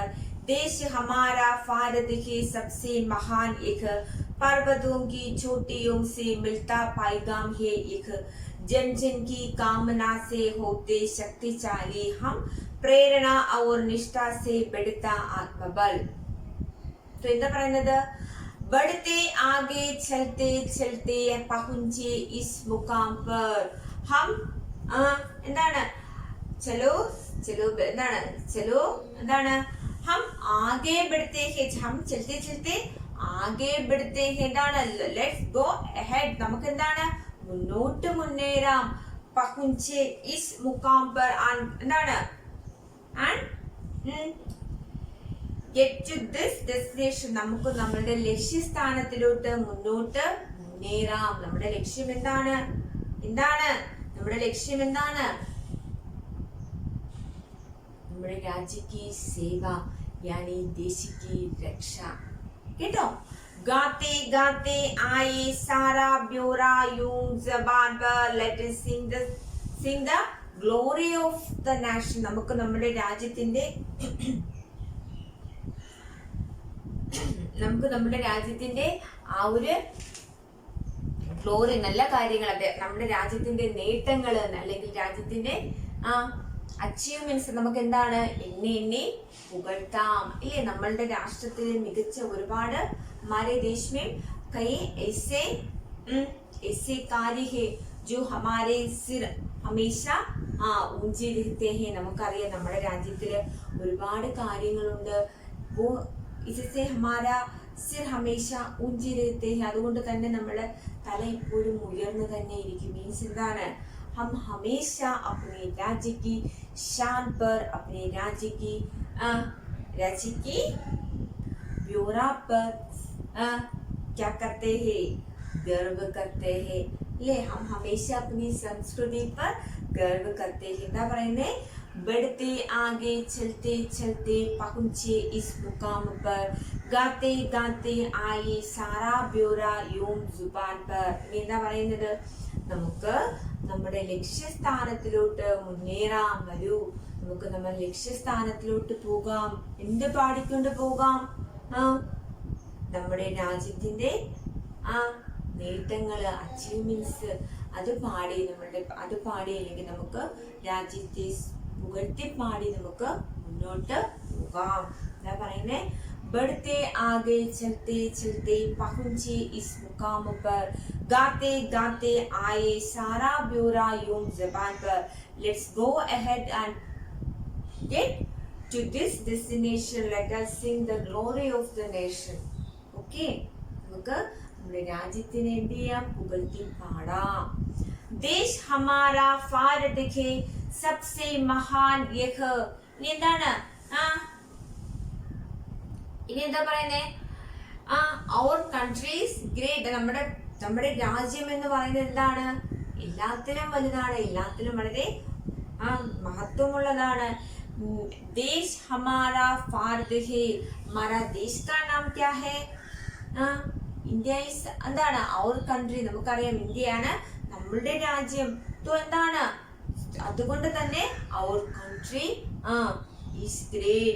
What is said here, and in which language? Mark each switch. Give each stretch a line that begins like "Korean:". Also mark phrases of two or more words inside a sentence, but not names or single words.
Hindi: देश हमारा भारत है सबसे महान, एक पर्वतों की चोटियों से मिलता पैगाम है एक, जन जन की कामना से होते शक्तिशाली हम, प्रेरणा और निष्ठा से बढ़ता आत्मबल.
Malayalam: तो എന്താ പറയുന്നത്,
Hindi: बढ़ते आगे चलते चलते पहुंचे इस मुकाम पर, हम എന്താണ് चलो चलो चलो हम आगे बढ़ते हैं, हम चलते चलते आगे बढ़ते हैं.
English: Let's go ahead,
Malayalam: നമുക്ക് മുന്നോട്ട് മുന്നേറാം.
Hindi: पहुंचे इस मुकाम पर,
English: get to this destination,
Malayalam: നമുക്ക് നമ്മുടെ ലക്ഷ്യസ്ഥാനത്തിലോട്ട് മുന്നോട്ട് മുന്നേറാം. നമ്മുടെ ലക്ഷ്യം എന്താണ്? നമ്മുടെ ലക്ഷ്യം എന്താണ്? നമ്മുടെ രാജ്യ
Hindi: की सेवा यानी देश की रक्षा. കേട്ടോ, गाते गाते आए सारा ब्योरा यूं ज़बान पर,
English: let us sing the glory of the nation.
Malayalam: നമുക്ക് നമ്മുടെ രാജ്യത്തിന്റെ ആ ഒരു ഗ്ലോറി, നല്ല കാര്യങ്ങൾ, നമ്മുടെ രാജ്യത്തിന്റെ നേട്ടങ്ങൾ, അല്ലെങ്കിൽ രാജ്യത്തിന്റെ അച്ചീവ്മെന്റ്സ് നമുക്ക് എന്താണ് എണ്ണി പുകഴ്ത്താം ഇല്ലേ. നമ്മളുടെ രാഷ്ട്രത്തിൽ മികച്ച ഒരുപാട്
Hindi: हमारे देश में कई ऐसे कार्य है जो हमारे सिर हमेशा ഊഞ്ചി रहते हैं.
Malayalam: നമുക്കറിയാം നമ്മുടെ രാജ്യത്തിൽ ഒരുപാട് കാര്യങ്ങളുണ്ട്.
Hindi: इससे हमारा सिर हमेशा ऊंची रहते हैं.
Malayalam: അതുകൊണ്ട് തന്നെ നമ്മുടെ തല എപ്പോഴും ഉയർന്നു തന്നെ ഇരിക്കും. മീൻസ് എന്താണ്,
Hindi: हम हमेशा अपने राज्य की शान पर, अपने राज्य की ब्योरा पर क्या करते हैं, गर्व करते हैं. ले हम हमेशा अपनी संस्कृति पर गर्व करते हैं.
Malayalam: എന്താ പറയുന്നേ,
Hindi: बढ़ते आगे चलते चलते पहुंचे इस मुकाम पर, गाते गाते आए सारा ब्योरा यूं जुबान पर.
Malayalam: എന്താ പറയുന്നത്, നമുക്ക് നമ്മുടെ ലക്ഷ്യസ്ഥാനത്തിലോട്ട് മുന്നേറാം. വരൂ, നമുക്ക് നമ്മൾ ലക്ഷ്യസ്ഥാനത്തിലോട്ട് പോകാം. എന്ത് പാടിക്കൊണ്ട് പോകാം, നമ്മുടെ രാജ്യത്തിന്റെ നേട്ടങ്ങള്, അച്ചീവ്മെന്റ്സ് അത് പാടി അല്ലെങ്കിൽ നമുക്ക് രാജ്യത്തെ പുകഴ്ത്തി പാടി നമുക്ക് മുന്നോട്ട് പോകാം. എന്താ പറയുന്നേ,
Hindi: बढ़ते आगे चलते चलते पहुंचे इस मुकाम पर, गाते गाते आए सारा ब्योरा यूं ज़बान पर.
English: Let's go ahead and get to this destination. Let us sing the glory of the nation.
Malayalam: Okay, നമുക്ക് നമ്മുടെ രാജ്യത്തിനെ എന്ത് ചെയ്യാം, പുകഴ്ത്തി പാടാം.
Hindi: देश हमारा भारत है सबसे महान यह.
Malayalam: ഇനി എന്താണ്, ഇനി എന്താ പറയുന്നേ,
English: our country is great.
Malayalam: നമ്മുടെ രാജ്യം എന്ന് പറയുന്നത് എന്താണ്, എല്ലാത്തിലും വലുതാണ്, എല്ലാത്തിലും വളരെ മഹത്വമുള്ളതാണ്.
Hindi: देश हमारा भारत है, हमारा देश का नाम क्या है,
English: India is എന്താണ്, our country.
Malayalam: നമുക്കറിയാം ഇന്ത്യയാണ് നമ്മളുടെ രാജ്യം. എന്താണ്, അതുകൊണ്ട് തന്നെ
English: our country is great.